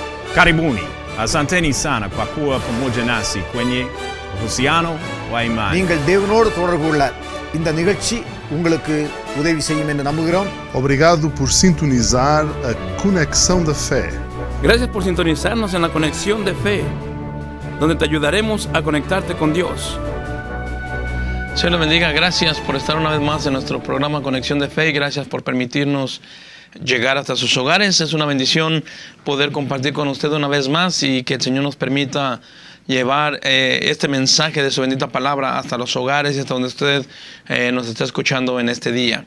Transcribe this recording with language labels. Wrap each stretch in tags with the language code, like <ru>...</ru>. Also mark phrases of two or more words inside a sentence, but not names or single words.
<sw>Karibuni, asanteni sana kwa kuwa pamoja nasi kwenye uhusiano wa imani.</sw> <ta>நீங்கள் தேவனோடு தொடர்பு கொள்ள இந்த நிகழ்ச்சி உங்களுக்கு உதவி செய்யும் என்று நம்புகிறோம்.</ta> <pt>Obrigado por sintonizar a Conexão da Fé.</pt> <es>Gracias por sintonizarnos en la Conexión de Fe, donde te ayudaremos a conectarte con Dios. Señor les bendiga, gracias por estar una vez más en nuestro programa Conexión de Fe y gracias por permitirnos llegar hasta sus hogares. Es una bendición poder compartir con usted una vez más y que el Señor nos permita llevar este mensaje de su bendita palabra hasta los hogares y hasta donde usted nos está escuchando en este día.</es>